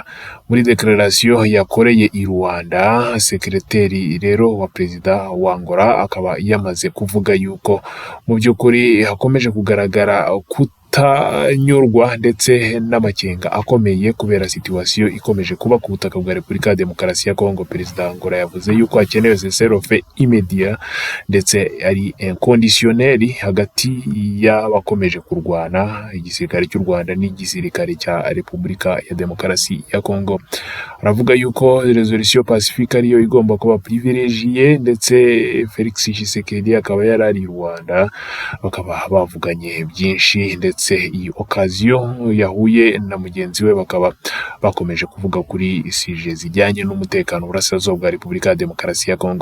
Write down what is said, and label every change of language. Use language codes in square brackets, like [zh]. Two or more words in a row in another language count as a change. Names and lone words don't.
[rw] Muri declaration yakoreye i Rwanda, sekreteri rero wa President wa Angola akaba yamaze kuvuga yuko mu by'ukuri hakomeje kugaragara kutanyurwa ndetse n'amakenga akomeye kubera situation ikomeje kuba ku butaka bwa Repubulika ya Demokarasi ya Kongo. President Angola yavuze yuko hakenewe [fr] cessez-le-feu immédiat [rw] ndetse ari inconditionnel hagati y'abakomeje kurwana, igisirikare cy'u Rwanda n'igisirikare cya Repubulika ya Demokarasi ya Kongo. Aravuga yuko [fr] resolution pacifique [rw] ariyo igomba kuba privilegiée, ndetse Felix Tshisekedi akaba yarari Rwanda bakaba bavuganye byinshi, ndetse ndetse iyi occasion yahuye na mugenzi we bakaba bakomeje kuvuga kuri sije zijyanye n'umutekano burasirazuba bwa Repubulika ya Demokarasi ya Kongo.